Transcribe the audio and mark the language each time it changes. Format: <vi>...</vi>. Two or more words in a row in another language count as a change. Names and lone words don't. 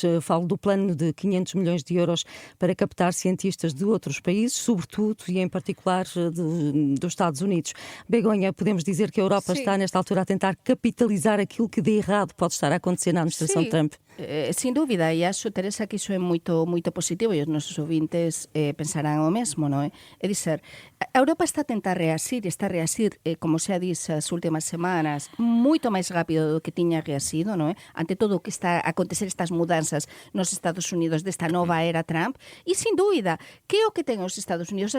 <pt>Falo do plano de 500 milhões de euros para captar cientistas de outros países, sobretudo e em particular dos Estados Unidos. Begonha, podemos dizer que a Europa está nesta altura a tentar capitalizar aquilo que de errado pode estar a acontecer na administração de Trump?</pt> <gl>Sin dúvida, e acho, Teresa, que iso é moito positivo e os nosos ouvintes pensarán o mesmo, non é? É dizer, a Europa está a tentar reasir, como xa dix as últimas semanas, moito máis rápido do que tiña reasido, non é? Ante todo o que está a acontecer estas mudanzas nos Estados Unidos desta nova era Trump, e sin dúbida, que é o que ten os Estados Unidos?</gl>